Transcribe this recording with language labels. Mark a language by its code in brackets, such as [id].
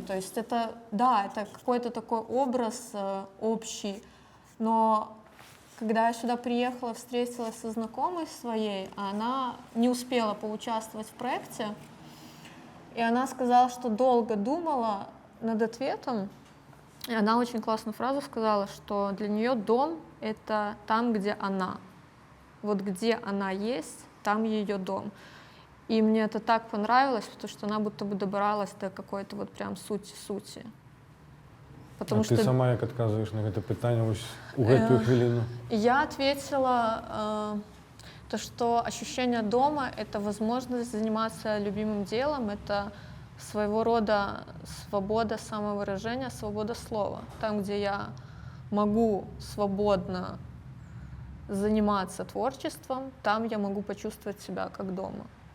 [ru] То есть это, да, это какой-то такой образ общий, но когда я сюда приехала, встретилась со знакомой своей, она не успела поучаствовать в проекте, и она сказала, что долго думала над ответом, и она очень классную фразу сказала, что для нее дом — это там, где она. Вот где она есть, там ее дом. И мне это так понравилось, потому что она будто бы добралась до какой-то вот прям сути. Потому а что... [be] ты сама як адказваеш на гэта пытанне вось у гэтую хвіліну? [ru] Я ответила, то, что ощущение дома — это возможность заниматься любимым делом, это своего рода свобода самовыражения, свобода слова. Там, где я могу свободно заниматься творчеством, там я могу почувствовать себя как дома.